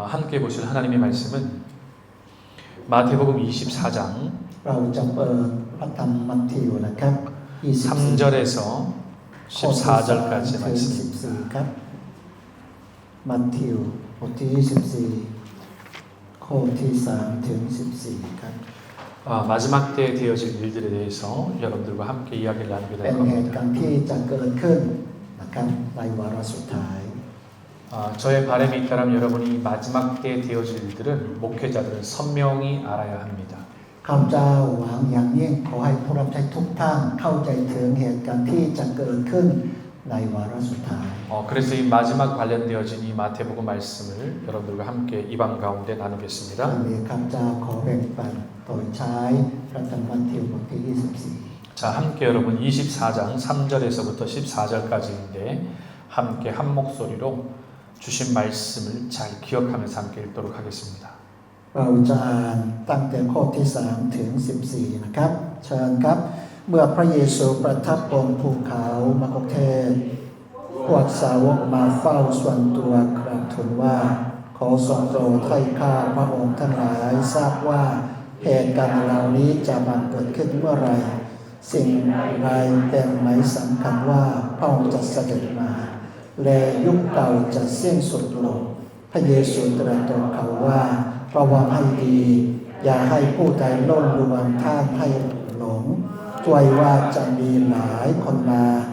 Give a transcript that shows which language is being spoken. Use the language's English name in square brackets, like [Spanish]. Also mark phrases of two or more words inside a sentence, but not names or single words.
[Korean] 함께 보실 하나님의 말씀은 마태복음 24장 [Thai] เราจะเปิดพระธรรมมัทธิวนะครับ24 [Korean] 3절에서 [Thai] ข้อที่3 [Korean] 14절까지 [Thai] ถึง [Korean] 말씀입니다. [Thai] 14ครับมัทธิวบทที่24ข้อที่3ถึง14ครับ [Korean] 마지막 때에 되어질 일들에 대해서 여러분들과 함께 이야기를 나누게 [Thai] เป็ [Korean] 될 [Thai] นเหตุ [Korean] 겁니다. [Thai] การณ์ที่จะเกิดขึ้นนะครับในวาระสุดท้าย [Korean] 저의 바람이 있다면 여러분이 마지막 때에 되어질 일들은 목회자들은 선명히 알아야 합니다. [Thai] ข้าพเจ้าหวังอย่างยิ่งขอให้ผู้รับใช้ทุกท่านเข้าใจถึงเหตุการณ์ที่จะเกิดขึ้นในวาระสุดท้าย [Korean] 그래서 이 마지막 관련되어진 이 마태복음 말씀을 여러분들과 함께 이방 가운데 [Thai] วัน [Korean] 나누겠습니다. [Thai] นี้ข้าพเจ้าขอแบ่งปันโดยใช้พระธรรมมัทธิวบทที่24 [Korean] 자, 함께 여러분 24장 3절에서부터 14절까지인데 함께 한 목소리로 주신 말씀을 잘 기억하면서 함께 읽도록 하겠습니다. [Thai] เราจะอ่านตั้งแต่ข้อที่3ถึง14นะครับเชิญครับเมื่อพระเยซูประทับบนภูเขามกุเทศพวก สาวกมาเฝ้าส่วนตัวกราบทูลว่าขอทรงโปรดให้ข้าพระองค์ทั้งหลายทราบว่าเหตุการณ์เหล่านี้จะบังเกิดขึ้นเมื่อไรสิ่งใดเป็นหมายสำคัญว่าพระองค์จะเสด็จมาและยุคเก่าจะสิ้นสุดลงพระเยซูตรัสต่อเขาว่าระวังให้ดีอย่าให้ผู้ใดล่อลวงท่านให้หลงช่วยว่าจะมีหลายคนมา